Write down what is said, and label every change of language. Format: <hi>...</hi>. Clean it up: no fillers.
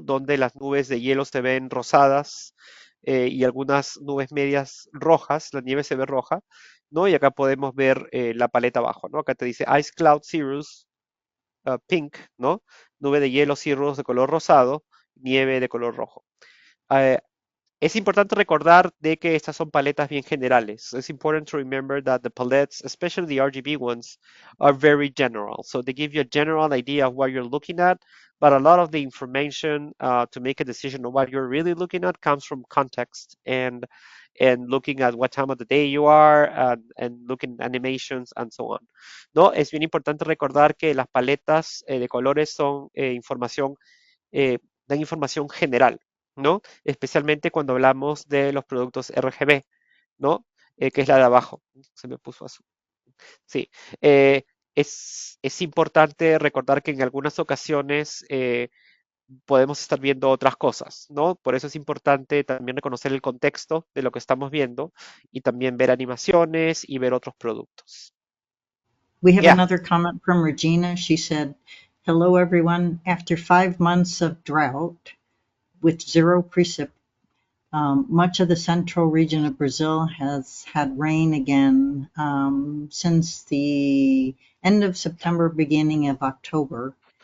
<es>Donde las nubes de hielo se ven rosadas y algunas nubes medias rojas, la nieve se ve roja, ¿no? Y acá podemos ver la paleta abajo, ¿no? Acá te dice</es> <en>Ice Cloud Cirrus Pink,</en> <es>¿no? Nube de hielo cirrus de color rosado, nieve de color rojo. Eh, es importante recordar de que estas son paletas bien generales.</es> <en>It's important to remember that the palettes, especially the RGB ones, are very general. So they give you a general idea of what you're looking at, but a lot of the information to make a decision on what you're really looking at comes from context and looking at what time of the day you are and looking at animations and so on.</en> <es>¿No? Es bien importante recordar que las paletas de colores son eh, dan información general, ¿no? Especialmente cuando hablamos de los productos RGB, ¿no? Que es la de abajo. Se me puso azul. Sí. Es importante recordar que en algunas ocasiones podemos estar viendo otras cosas, ¿no? Por eso es importante también reconocer el contexto de lo que estamos viendo y también ver animaciones y ver otros productos.</es> <en>We have Yeah. another comment from Regina. She said, "Hello, everyone. After 5 months of drought with zero precip, much of the central region of Brazil has had rain again since the end of September, beginning of October.</en>